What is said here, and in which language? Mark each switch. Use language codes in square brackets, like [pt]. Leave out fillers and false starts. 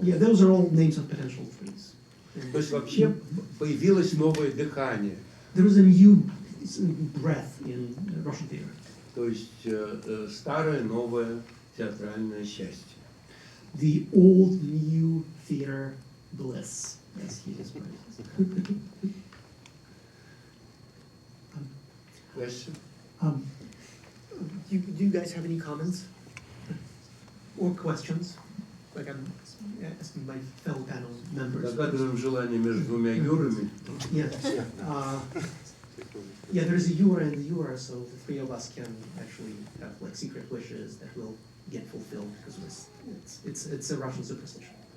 [en] Yeah, those are all names of potential threes. [ru] То есть вообще появилось новое дыхание. [en] There is a new breath in Russian theater. [ru] То есть старое, новое театральное счастье. [en] The old new theater bliss, as he describes it. Question? Do you guys have any comments or questions? Like I'm asking my fellow panel members. [ru] Загадываем желание между двумя юрами. [en] Yeah. Yeah, there's a Eura and the Eura, so the three of us can actually have like secret wishes that will get fulfilled because it's a Russian superstition.